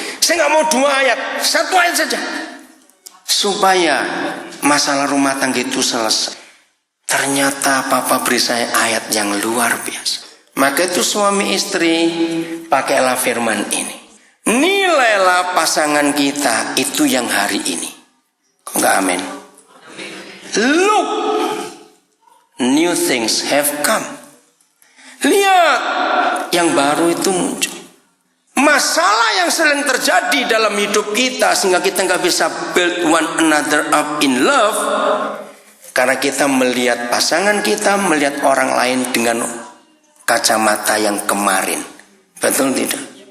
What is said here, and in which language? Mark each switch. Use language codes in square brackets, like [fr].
[id] Saya nggak mau 2 ayat, 1 ayat saja, supaya masalah rumah tangga itu selesai. Ternyata Papa beri saya ayat yang luar biasa. Maka itu suami istri pakailah firman ini. Nilailah pasangan kita itu yang hari ini. Kok nggak amin? [en] Look, new things have come. [id] Lihat, yang baru itu muncul. Masalah yang sering terjadi dalam hidup kita sehingga kita nggak bisa [en] build one another up in love, [id] karena kita melihat pasangan kita, melihat orang lain dengan kacamata yang kemarin. Betul tidak?